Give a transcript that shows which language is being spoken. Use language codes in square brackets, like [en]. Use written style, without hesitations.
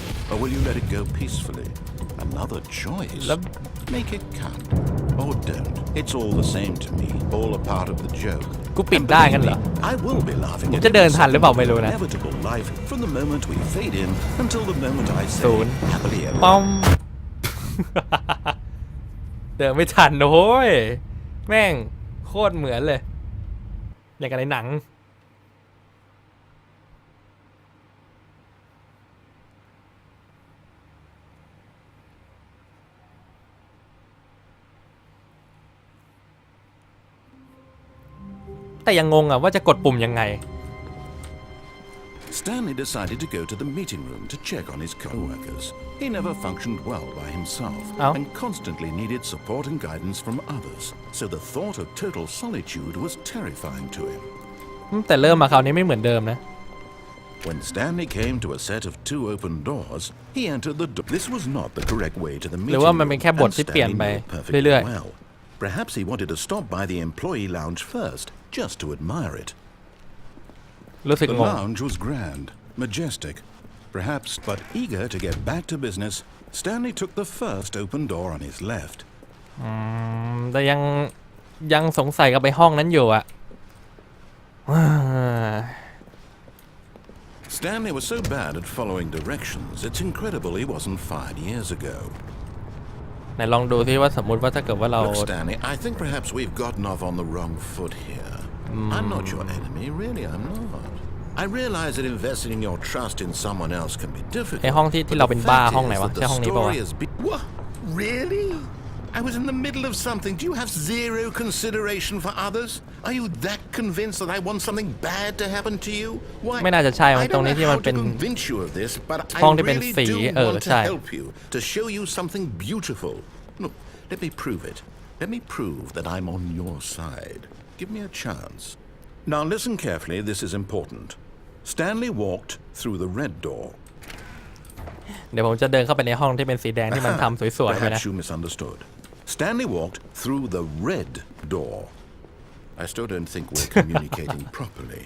[en] Or will you let it go peacefully? Another choice. Make it count. Or don't. It's all the same to me. All a part of the joke. [th] กูปิดได้งั้นเหรอ [en] I will be laughing [th] จะเดินทันหรือเปล่าไม่รู้นะ [en] inevitable life from the moment we fade in until the moment I say happily ever [th] ป้อม เดินไม่ทันโอ้ยแม่งโคตรเหมือนเลยอย่างกับในหนังแต่ยังงงอ่ะว่าจะกดปุ่มยังไง [en] Stanley decided to go to the meeting room to check on his co-workers. He never functioned well by himself and constantly needed support and guidance from others. So the thought of total solitude was terrifying to him. [th] แต่เริ่มมาคราวนี้ไม่เหมือนเดิมนะ [en] When Stanley came to a set of 2 open doors, he entered the door. This was not the correct way to the meeting room. [th] หรือว่ามันเป็นแค่บทที่เปลี่ยนไปเรื่อยๆ [en] Perhaps he wanted to stop by the employee lounge first, just to admire it. The lounge was grand, majestic, perhaps, but eager to get back to business, Stanley took the first open door on his left. [th] แต่ยังสงสัยกับไปห้องนั้นอยู่อะ [en] Stanley was so bad at following directions, it's incredible he wasn't fired years ago. [th] ไหนลองดูซิว่าสมมติว่าถ้าเกิดว่าเรา [en] Look, Stanley, I think perhaps we've gotten off on the wrong foot here. I'm not your enemy, really, I'm not. I realize that investing in your trust in someone else can be difficult. [th] ไอห้องที่เราเป็นบ้าห้องไหนวะใช่ห้องนี้ป่าวะ [en] What? Really? I was in the middle of something. Do you have zero consideration for others? Are you that convinced that I want something bad to happen to you? Why? [th] ไม่น่าจะใช่ตรงนี้ที่มันเป็น [en] convince you of this, but I really do want to help you to show you something beautiful. Look, let me prove it. Let me prove that I'm on your side. Give me a chance. Now listen carefully. This is important. Stanley walked through the red door. [th] เดี๋ยวผมจะเดินเข้าไปในห้องที่เป็นสีแดงที่มันทำสวยๆไปนะ [en] Perhaps you misunderstood. Stanley walked through the red door. I still don't think we're communicating properly.